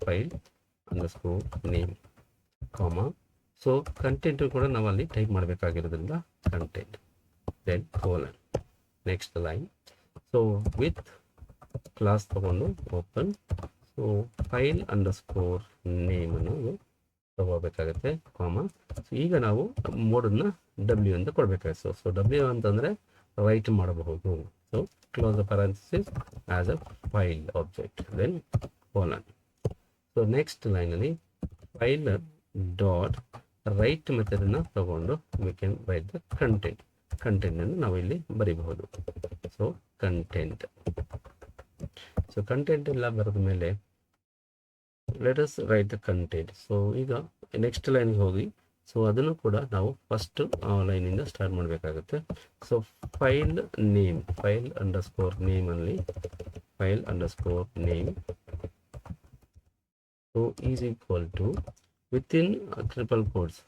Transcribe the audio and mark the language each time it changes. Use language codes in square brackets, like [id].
[kn] File underscore name ಕಾಮ. So content ಕೂಡ ನಾವು ಅಲ್ಲಿ type ಮಾಡಬೇಕಾಗಿರೋದ್ರಿಂದ content, then colon, next line. So with class ತಗೊಂಡು open, so file underscore name ಅನ್ನೋದು ತಗೋಬೇಕಾಗುತ್ತೆ ಕಾಮ. ಸೊ ಈಗ ನಾವು ಮೋಡನ್ನು ಡಬ್ಲ್ಯೂ ಅಂತ ಕೊಡಬೇಕಾಗುತ್ತೆ. ಸೊ ಡಬ್ಲ್ಯೂ ಅಂತಂದರೆ ರೈಟ್ ಮಾಡಬಹುದು. [en] So close the parenthesis as a file object, then colon. So next line ಅಲ್ಲಿ file dot write [kn] ಮೆಥಡ್ ಅನ್ನು ತಗೊಂಡು [en] we can write the content [kn] ಅನ್ನು ನಾವು ಇಲ್ಲಿ ಬರೀಬಹುದು. So content. ಸೊ ಕಂಟೆಂಟ್ ಎಲ್ಲ ಬರೆದ ಮೇಲೆ [en] let us write the content. [kn] So ಈಗ ನೆಕ್ಸ್ಟ್ ಲೈನ್ಗೆ ಹೋಗಿ, ಸೊ ಅದನ್ನು ಕೂಡ ನಾವು ಫಸ್ಟ್ ಲೈನಿಂದ ಸ್ಟಾರ್ಟ್ ಮಾಡಬೇಕಾಗುತ್ತೆ. [en] So file name, file underscore name ಅಲ್ಲಿ file underscore name so is equal to within triple quotes.